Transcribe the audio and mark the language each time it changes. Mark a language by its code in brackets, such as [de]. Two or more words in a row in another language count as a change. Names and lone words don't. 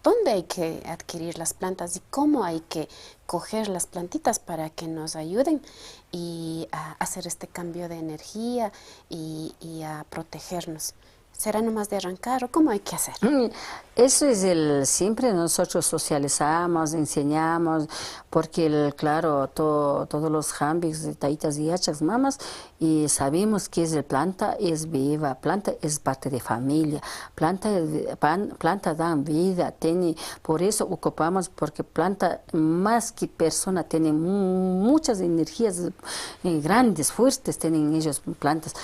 [es] ¿Dónde hay que adquirir las plantas y cómo hay que coger las plantitas para que nos ayuden y a hacer este cambio de energía y a protegernos? ¿Será nomás de arrancar o cómo hay que hacer? Eso es siempre nosotros socializamos, enseñamos, porque claro, todos los jambis, taitas y yachas, mamas, y sabemos que planta es viva, planta es parte de familia, planta da vida, por eso ocupamos, porque planta más que persona, tiene muchas energías grandes, fuertes, tienen ellos plantas.